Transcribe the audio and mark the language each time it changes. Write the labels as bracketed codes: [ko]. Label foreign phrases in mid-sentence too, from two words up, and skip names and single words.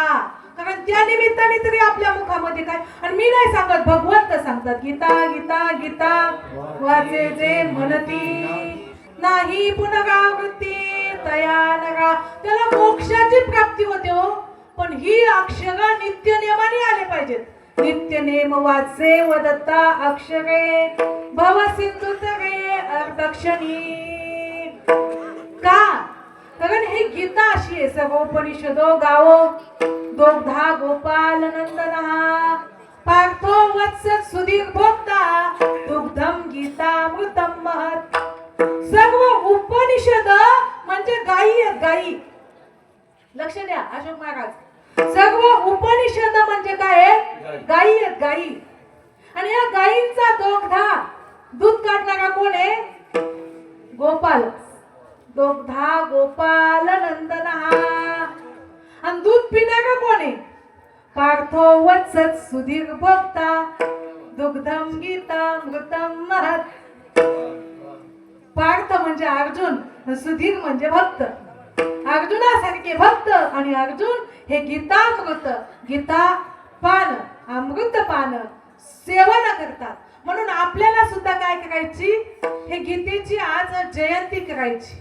[mr] कारण त्या निमित्ताने तरी आपल्या मुखामध्ये काय, आणि मी नाही सांगत, भगवंत सांगतात गीता गीता गीता वाचे जे म्हणती नाही पुनरावृत्ती तया नरा, त्याला मोक्षाची प्राप्ती होते हो. पण ही अक्षर नित्य नियमाने आले पाहिजेत. नित्य नेम वाचे वदत्ता अक्षरे भव सिंधू तरे अर्धक्षणी. का? कारण हे गीता अशी आहे, [sa] सर्वोपनिषदो गावो दोग्धा गोपाल नंदनहा पार्थो वत्स सुधीर भोक्ता दुग्धम गीतामृतम महत्. [mr] सर्व उपनिषद म्हणजे गायी आहेत, गायी. लक्ष द्या अशोक महाराज, सर्व उपनिषद म्हणजे काय आहे? गायी आहेत, गायी. आणि या गायींचा दोग्धा, दूध काढणारा कोण आहे? [sa] गोपाल. दोग्धा गोपाल नंदनहा. [mr] आणि दूध पिणारा कोण आहे? [sa] पार्थो वत्सत सुधीर भोक्ता दुग्धम गीतामृतम महत्. [mr] पार्थ म्हणजे अर्जुन, सुधीर म्हणजे भक्त. अर्जुनासारखे भक्त आणि अर्जुन हे गीतामृत, गीता पान, अमृत पान सेवन करतात. म्हणून आपल्याला सुद्धा काय करायची? हे गीतेची आज जयंती करायची.